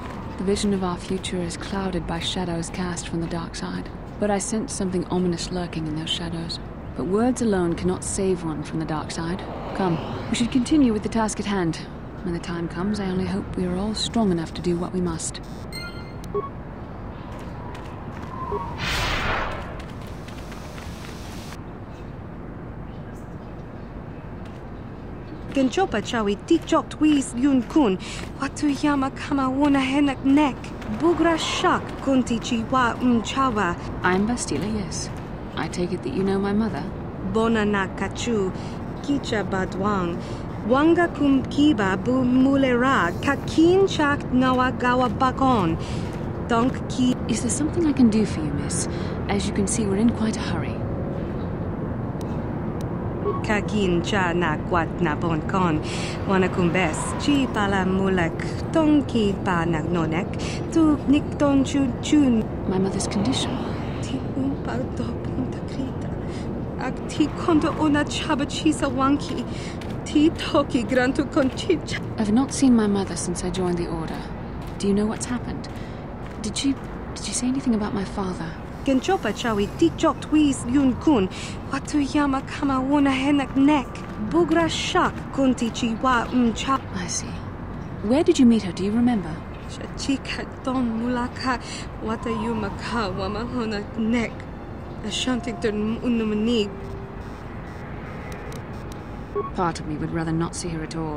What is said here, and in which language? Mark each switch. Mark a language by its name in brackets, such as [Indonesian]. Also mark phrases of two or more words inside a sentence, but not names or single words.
[English] The vision of our future is clouded by shadows cast from the dark side. But I sense something ominous lurking in those shadows. But words alone cannot save one from the dark side. Come, we should continue with the task at hand. When the time comes, I only hope we are all strong enough to do what we must. Genchopa chawi tikchok twis yun kun. Watu yama kama wona henak nek. Bugra shak kunti chiwa chawa. I'm Bastila, yes. I take it that you know my mother? Bona na kachu. Kicha badwang. Wanga kum kiba bu mulera. Kakin chak nawa gawa bakon. Donk ki Is there something I can do for you, miss? As you can see, we're in quite a hurry. Kakin cha na kwat na bon kon. Wana kumbes. Chi pala mulak. Tonki pa nagnonek. Tu nikton chun. My mother's condition. Ti umpa do punta krita. Ak ti konto ona chabachisa wanki. Ti toki grantu conchicha. I've not seen my mother since I joined the Order. Do you know what's happened? Did she say anything about my father? Genchopa chawi tikchok twis yun kun. Watu yama kama wona henak nek. Bugra shak kunti chiwa cha. I see. Where did you meet her? Do you remember? Chika don mulaka wata yuma ka wama hona nek. Ashantington unumani. Part of me would rather not see her at all.